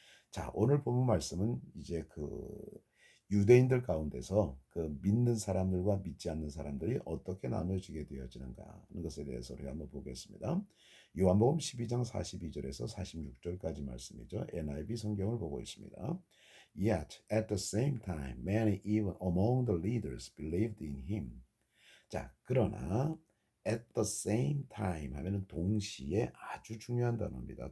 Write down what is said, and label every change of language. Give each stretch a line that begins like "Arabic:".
Korean: 자, 오늘 본문 말씀은 이제 그 유대인들 가운데서 그 믿는 사람들과 믿지 않는 사람들이 어떻게 나눠지게 되어지는가 하는 것에 대해서 우리가 한번 보겠습니다. 요한복음 12장 42절에서 46절까지 말씀이죠. NIV 성경을 보고 있습니다.
English: Yet at the same time many even among the leaders believed in him.
Korean: 자, 그러나
English: at the same time
Korean: 하면은 동시에 아주 중요한 단어입니다.